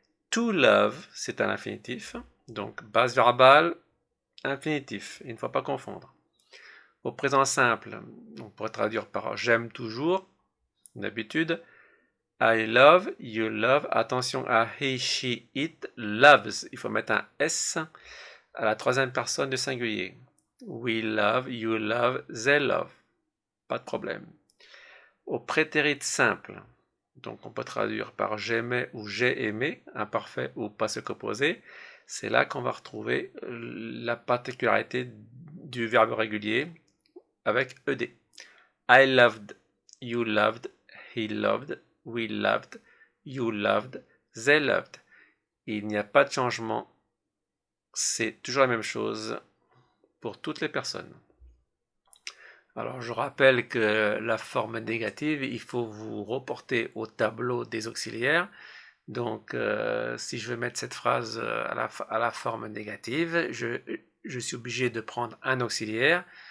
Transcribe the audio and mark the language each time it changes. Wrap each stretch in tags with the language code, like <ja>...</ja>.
<en>To love,</en> <fr>c'est un infinitif. Donc base verbale, infinitif. Il ne faut pas confondre. Au présent simple, on pourrait traduire par j'aime toujours, d'habitude.</fr> <en>I love, you love.</en> <fr>Attention à</fr> <en>he, she, it loves.</en> <fr>Il faut mettre un S à la troisième personne du singulier.</fr> <en>We love, you love, they love.</en> <fr>Pas de problème. Au prétérit simple, donc on peut traduire par j'aimais ou j'ai aimé, imparfait ou passé composé, c'est là qu'on va retrouver la particularité du verbe régulier avec ed.</fr> <en>I loved, you loved, he loved, we loved, you loved, they loved.</en> <fr>Il n'y a pas de changement, c'est toujours la même chose pour toutes les personnes. Alors je rappelle que la forme négative, il faut vous reporter au tableau des auxiliaires. Donc si je veux mettre cette phrase à la forme négative, je suis obligé de prendre un auxiliaire.</fr>